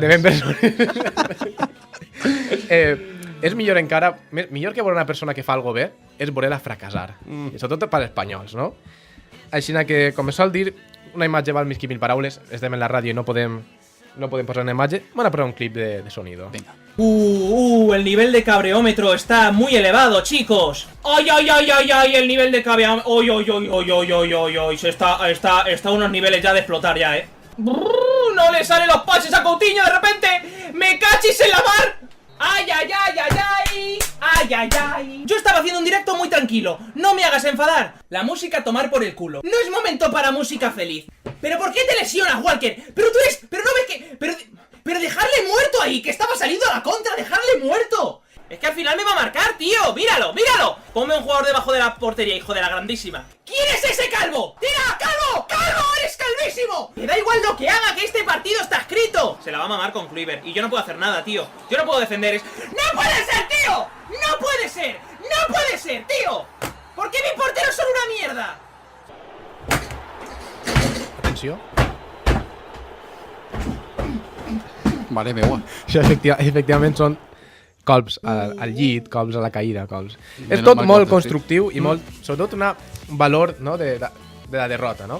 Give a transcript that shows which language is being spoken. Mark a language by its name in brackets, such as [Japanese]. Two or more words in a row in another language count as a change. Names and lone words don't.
[Catalan] De ben persones. És millor encara, millor que veure una persona que fa algo bé, és veure-la fracassar. I sobretot per als espanyols, no? Així que, com es sol dir, una imatge val més que 1000 paraules. Estem en la ràdio i no podem posar una imatge. [Spanish] Van a posar un clip de sonido. Venga. El nivel de cabreómetro está muy elevado, chicos. ¡Ay, ay, ay, ay, ay! El nivel de cabreómetro... ¡Ay, ay, ay, ay, ay, ay, ay, ay! Está a unos niveles ya de explotar ya, ¡No le salen los pases a Coutinho de repente! ¡Me cachis en la mar! ¡Ay, ay, ay, ay, ay! ¡Ay, ay, ay! Yo estaba haciendo un directo muy tranquilo. No me hagas enfadar. La música a tomar por el culo. No es momento para música feliz. ¿Pero por qué te lesionas, Walker? Pero tú eres... Pero no ves que... Pero dejarle muerto ahí, que estaba saliendo a la contra. ¡Dejarle muerto! Es que al final me va a marcar, tío. ¡Míralo, míralo! Ponme un jugador debajo de la portería, hijo de la grandísima. ¿Quién es ese calvo? ¡Tira, calvo! ¡Calvo! ¡Eres calvísimo! Me da igual lo que haga, que este partido está escrito. Se la va a mamar con Kluivert. Y yo no puedo hacer nada, tío. Yo no puedo defender. ¡No puede ser, tío! ¡No puede ser! ¡No puede ser, tío! ¿Por qué mis porteros son una mierda? [Catalan] Atenció. Mare meua. Això efectivament són colps al llit, colps a la caïda, colps. És Menys tot mal que molt ho has constructiu i molt, sobretot un valor, no, de la derrota, no?